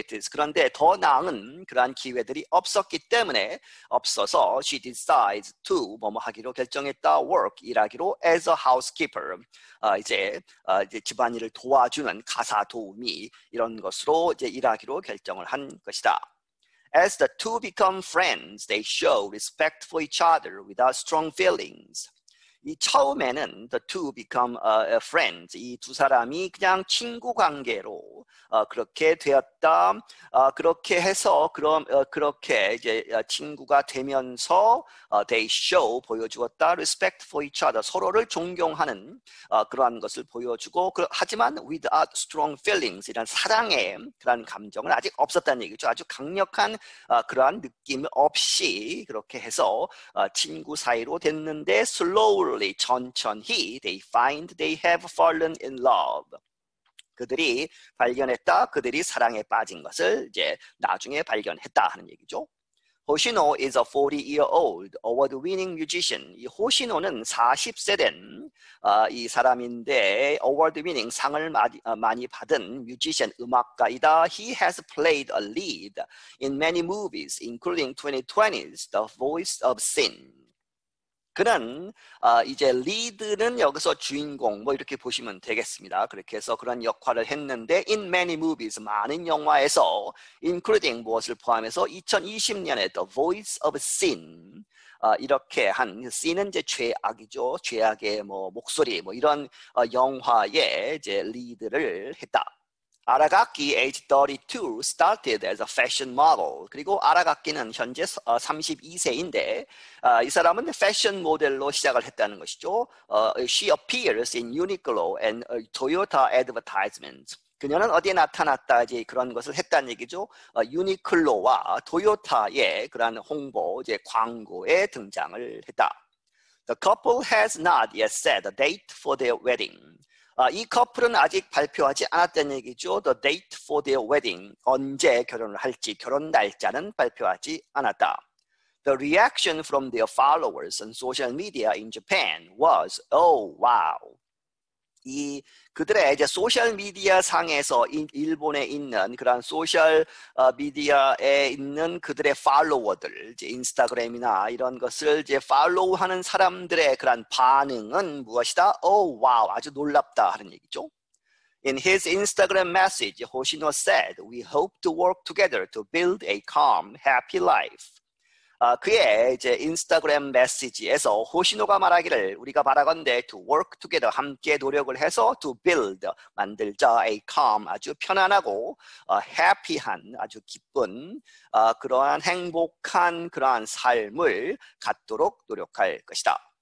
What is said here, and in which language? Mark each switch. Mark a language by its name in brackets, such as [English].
[Korean] 그런데 더 나은 그러한 기회들이 없어서 [English] she decides to [Korean] 뭐뭐 하기로 결정했다. work, 일하기로 [English] as a housekeeper, [Korean] 이제 집안일을 도와주는 가사 도우미, 이런 것으로 이제 일하기로 결정을 한 것이다. [English] As the two become friends, they show respect for each other without strong feelings. [Korean] 이 처음에는 [English] the two become friends, [Korean] 이 두 사람이 그냥 친구 관계로 그렇게 되었다. 그렇게 해서 그렇게 이제 친구가 되면서 [English] they show, [Korean] 보여주었다. [English] respect for each other, [Korean] 서로를 존경하는 그러한 것을 보여주고, 하지만 [English] without strong feelings, [Korean] 이란 사랑의 그러한 감정은 아직 없었다는 얘기죠. 아주 강력한 그러한 느낌 없이 그렇게 해서 친구 사이로 됐는데 slowly, 천천히 [English] they find they have fallen in love. [Korean] 그들이 발견했다. 그들이 사랑에 빠진 것을 이제 나중에 발견했다 하는 얘기죠. [English] 호시노 is a 40-year-old award-winning musician. [Korean] 이 호시노는 40세 된 이 사람인데 award-winning, 상을 많이 받은 뮤지션, 음악가이다. [English] He has played a lead in many movies, including 2020's The Voice of Sin. [Korean] 그는 이제 리드는 여기서 주인공 뭐 이렇게 보시면 되겠습니다. 그렇게 해서 그런 역할을 했는데 [English] in many movies, [Korean] 많은 영화에서 including 무엇을 포함해서 2020년에 The Voice of Sin, 이렇게 한 sin은 이제 죄악이죠. 죄악의 뭐 목소리 뭐 이런 영화에 이제 리드를 했다. [English] 아라가키 age 32 started as a fashion model. [Korean] 그리고 아라가키는 현재 32세인데 이 사람은 패션 모델로 시작을 했다는 것이죠. [English] She appears in Uniqlo and Toyota advertisements. [Korean] 그녀는 어디에 나타났다, 이제 그런 것을 했다는 얘기죠. 유니클로와 토요타의 그런 홍보, 이제 광고에 등장을 했다. [English] The couple has not yet set a date for their wedding. [Korean] 이 커플은 아직 발표하지 않았다는 얘기죠. [English] The date for their wedding, [Korean] 언제 결혼을 할지, 결혼 날짜는 발표하지 않았다. [English] The reaction from their followers on social media in Japan was, oh wow. [Korean] 이 그들의 이제 소셜 미디어 상에서 일본에 있는 그런 소셜 미디어에 있는 그들의 팔로워들, 이제 인스타그램이나 이런 것을 이제 팔로우하는 사람들의 그런 반응은 무엇이다? [English] Oh wow, [Korean] 아주 놀랍다 하는 얘기죠. [English] In his Instagram message, Hoshino said, "We hope to work together to build a calm, happy life." [Korean] 그의 이제 인스타그램 메시지에서 호시노가 말하기를, 우리가 바라건대 [English] to work together, [Korean] 함께 노력을 해서 to build, 만들자, a calm, 아주 편안하고 happy한, 아주 기쁜 그러한 행복한 그러한 삶을 갖도록 노력할 것이다.